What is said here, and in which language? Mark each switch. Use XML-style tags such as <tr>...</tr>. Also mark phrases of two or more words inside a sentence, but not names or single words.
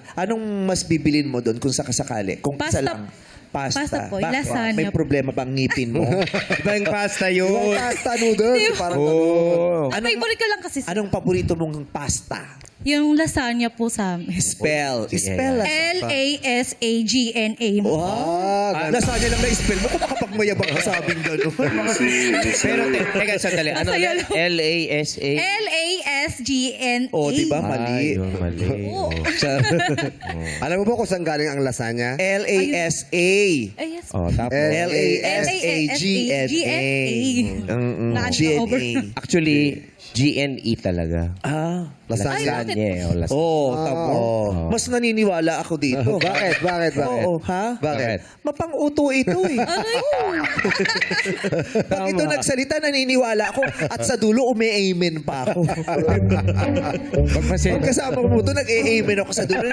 <tl>Anong mas bibilin mo doon kung sakasakali? Kung isa Pasta. lang. Pasta po, yung Bakit? lasagna May po. problema bang ngipin mo? Iba yung pasta Yung yun. pasta noodles. Parang Oh. Ang favorite ko lang kasi Anong paborito mong pasta? yung lasagna po sa amin. Spell. Spell. L-A-S-A-G-N-A. Lasagna lang na-spell mo kung makapagmayabang ka sa aming gano'n. Pero teka, sandali. Ano Masaya ulit? lang. L-A-S-A? L-A-S-G-N-A. O, di ba? Mali. Ayun, mali. Oo. Alam mo ba kung saan galing ang lasagna? L-A-S-A. Ay, yes. Oh, tapos. L-A-S-A-G-N-A. Over. Actually, GNE talaga. Lasagna. Lasagna eh. O, lasagna. Oh, tamo. Mas naniniwala ako dito. Bakit? Bakit? Bakit? Oo, ha? Bakit? Mapang-uto ito eh. Aray. Pag ito nagsalita, naniniwala ako. At sa dulo, umi-amen pa ako. Pag kasama ko mo ito, nag-amen ako sa dulo.</tl>